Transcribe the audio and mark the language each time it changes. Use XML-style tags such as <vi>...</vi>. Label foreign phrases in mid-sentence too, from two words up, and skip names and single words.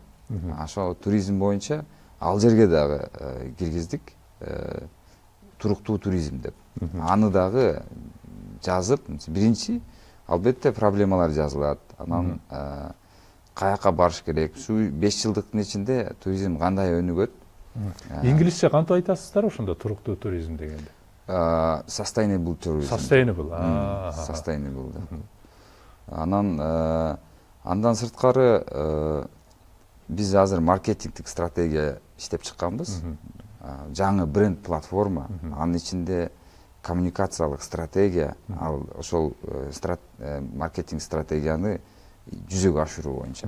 <ky>Ошо туризм боюнча ал жерге дагы киргиздик туруктуу туризм деп. Аны дагы жазып, биринчи албетте проблемалар жазылат. Анан каяка барыш керек? Ушу 5 жылдыктын ичинде туризм кандай өнүгөт? Инглизче кантип айтасыздар ошондо туруктуу туризм дегенде?</ky> <en>Sustainable tourism. Sustainable. Sustainable да.</en> <ky>Андан сырткары биз азыр маркетингдик стратегия иштеп чыкканбыз. Жаңы бренд платформа, анын ичинде коммуникациялык стратегия, ал ошол маркетинг стратегияны жүзөгө ашыруу боюнча.</ky>